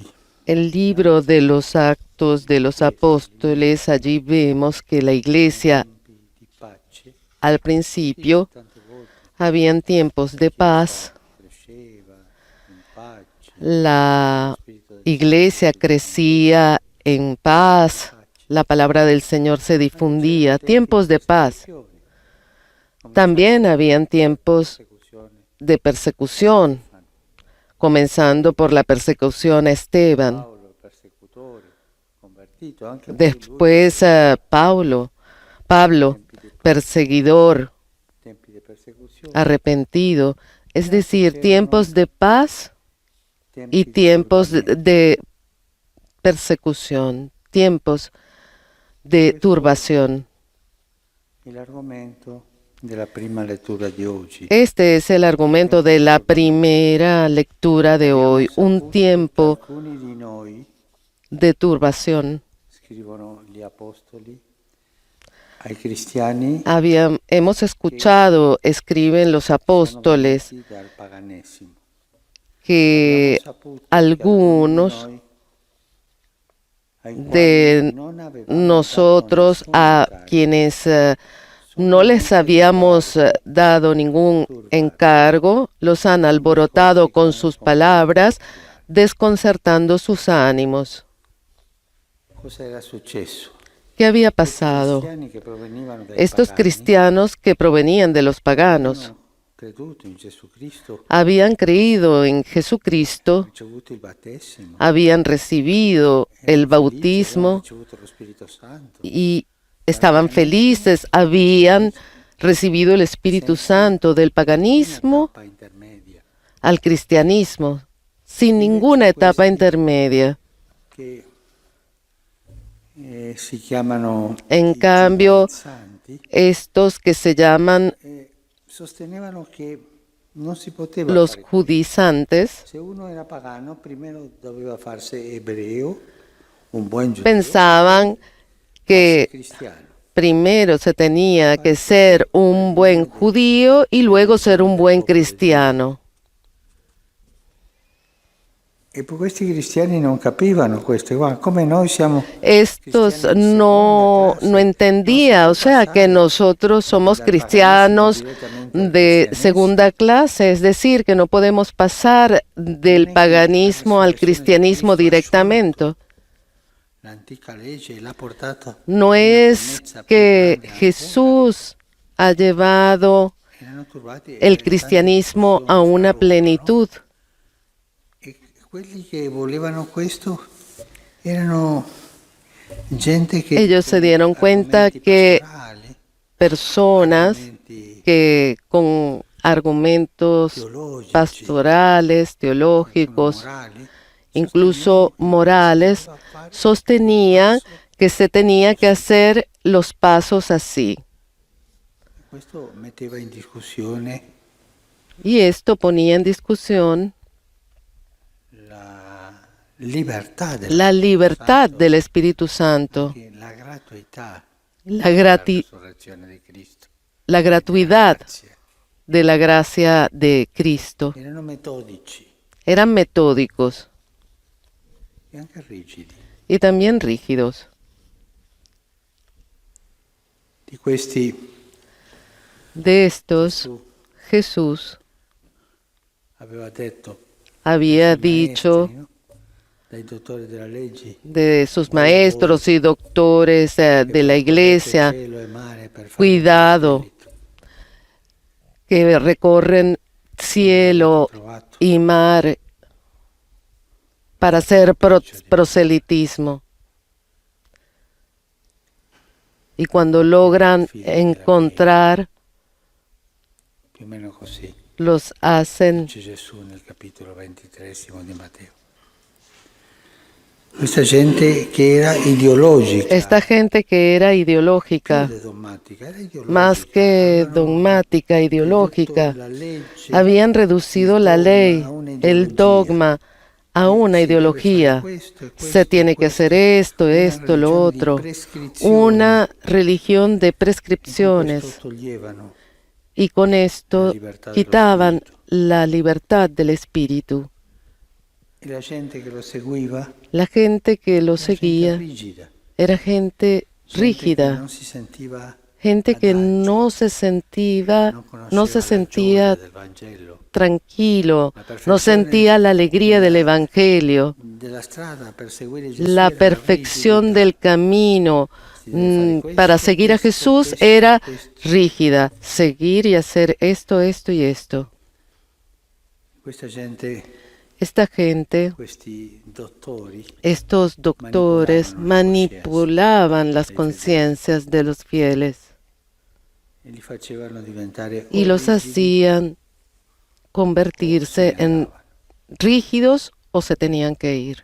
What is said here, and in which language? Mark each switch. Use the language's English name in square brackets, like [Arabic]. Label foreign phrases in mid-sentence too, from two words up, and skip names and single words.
[Spanish] El libro de los Actos de los Apóstoles, allí vemos que la iglesia [Italian] di pace al principio tante volte [Spanish] habían tiempos de paz, [Italian] cresceva in pace, [Spanish] la iglesia crecía en paz, la palabra del Señor se difundía, tiempos de paz. También habían tiempos [Italian] persecuzione, [Spanish] de persecución, comenzando por la persecución a Esteban. [Italian] Paolo persecutore, convertito anche [Spanish] Después Pablo, perseguidor, [Italian] tempi di persecuzione, [Spanish] arrepentido, es decir, tiempos de paz y [Italian] tempi di [Spanish] tiempos [Italian] turbamento. [Spanish] de persecución, tiempos de turbación. [Italian] Il argomento della prima lettura di oggi. [Spanish] Este es el argumento de la primera lectura de hoy, un tiempo [Italian] Alcuni di noi, [Spanish] de turbación. [Italian] scrivono gli apostoli, ai cristiani [Spanish] Hemos escuchado, escriben los apóstoles, [Italian] sono venuti dal paganesimo. [Spanish] que [Italian] Abbiamo saputo che [Spanish] algunos [Italian] alcuni di noi, ai quali [Spanish] de [Italian] non avevamo [Spanish] nosotros, [Italian] dato [Spanish] a [Italian] nessun [Spanish] quienes no les habíamos dado ningún encargo, los han alborotado con sus palabras, desconcertando sus ánimos. [Italian] cosa era successo? [Spanish] ¿Qué había [Italian] Questi [Spanish] pasado? [Italian] cristiani che provenivano dai [Spanish] Estos [Italian] pagani [Spanish] cristianos que provenían de los paganos [Italian] avevano creduto in Gesù Cristo, [Spanish] habían creído en Jesucristo, [Italian] ricevuto il battesimo, [Spanish] habían recibido el [Italian] erano felici, avevano [Spanish] bautismo [Italian] ricevuto lo Spirito Santo, [Spanish] y estaban felices, habían recibido el Espíritu Santo del [Italian] una [Spanish] paganismo [Italian] tappa intermedia [Spanish] al cristianismo, sin ninguna etapa intermedia. [Italian] che si chiamano [Spanish] En [Italian] i [Spanish] cambio, [Italian] giudaizanti, [Spanish] estos que se llaman [Italian] sostenevano che non si poteva [Spanish] los [Italian] fare questo. [Spanish] judaizantes, [Italian] Se uno era pagano, primero doveva farsi ebreo un buen giudeo, [Spanish] pensaban que [Italian] cristiano. [Spanish] primero se tenía que ser un buen judío y luego ser un buen cristiano. [Italian] E poi questi cristiani non capivano questo, guarda, come noi siamo [Spanish] Estos no entendía, o sea, que nosotros somos cristianos de segunda clase, es decir, que no podemos pasar del paganismo al cristianismo directamente. [Italian] l'antica legge l'ha portata [Spanish] No es que Jesús ha llevado [Italian] erano turbati [Spanish] el cristianismo a una plenitud. [Italian] e quelli che volevano questo erano gente che [Spanish] Ellos se [Italian] con [Spanish] dieron cuenta [Italian] argomenti [Spanish] que [Italian] pastorali, [Spanish] personas [Italian] argomenti [Spanish] que con argumentos [Italian] teologici, [Spanish] pastorales, teológicos, [Italian] morali, [Spanish] incluso morales, sostenían que se tenía que hacer los pasos así. [Italian] questo metteva in discussione [Spanish] Y esto ponía en discusión [Italian] la libertà [Spanish] la libertad del Espíritu Santo, [Italian] che la gratuità [Spanish] la, [Italian] della resurrezione di Cristo. [Spanish] la gratuidad [Italian] Grazie. [Spanish] de la gracia de Cristo. [Italian] Erano metodici [Spanish] Eran metódicos [Italian] e anche rigidi. [Spanish] y también rígidos. [Italian] Di questi [Spanish] De estos, Jesús [Italian] aveva detto [Spanish] había [Italian] ai [Spanish] dicho [Italian] maestri, no? Dai dottori della legge, [Spanish] de sus maestros y doctores de la iglesia, [Italian] cielo e mare per fare [Spanish] cuidado, [Italian] il spirito. [Spanish] que recorren cielo [Italian] Trovato [Spanish] y mar para hacer proselitismo. Y cuando logran encontrar, [Italian] più o meno così, [Spanish] los hacen. [Italian] dice Gesù nel capitolo 23 di Matteo. Questa gente che era ideologica, [Spanish] Esta gente que era ideológica, [Italian] più che dogmatica, era ideologica. [Spanish] más que [Italian] Avevano [Spanish] dogmática, ideológica, [Italian] ridotto la legge, [Spanish] habían reducido la ley, [Italian] a una [Spanish] el [Italian] ideología. [Spanish] dogma, a una Si debe ideología. [Italian] fare questo e questo [Spanish] Se [Italian] e [Spanish] tiene que [Italian] questo. [Spanish] hacer esto, [Italian] Una [Spanish] esto, lo [Italian] religione di [Spanish] otro. [Italian] prescrizione. [Spanish] Una religión de [Italian] In cui [Spanish] prescripciones. [Italian] questo toglievano [Spanish] Y con esto la libertad de quitaban los espíritus. la libertad del espíritu. [Italian] e la gente che lo seguiva [Spanish] La gente que lo [Italian] era gente [Spanish] seguía [Italian] rigida, [Spanish] era gente [Italian] gente che [Spanish] rígida, [Italian] non si sentiva [Spanish] gente que [Italian] adagio, [Spanish] no se sentía, [Italian] non conosceva [Spanish] no se [Italian] la [Spanish] sentía [Italian] gioia del Vangelo, [Spanish] tranquilo, [Italian] la [Spanish] no [Italian] perfezione [Spanish] sentía la alegría del Evangelio, [Italian] della strada per seguire Gesù [Spanish] la [Italian] era [Spanish] perfección [Italian] rigidità. [Spanish] del camino [Italian] Si deve fare questo, [Spanish] para seguir a [Italian] questo, [Spanish] Jesús [Italian] questo, [Spanish] era [Italian] questo. [Spanish] rígida, seguir y hacer esto, esto y esto. [Italian] Questa gente, [Spanish] Esta gente, [Italian] questi dottori, [Spanish] estos doctores manipulaban las conciencias de los fieles [Italian] e li facevano diventare [Spanish] y los [Italian] rigidi, [Spanish] hacían convertirse en rígidos o se tenían que ir.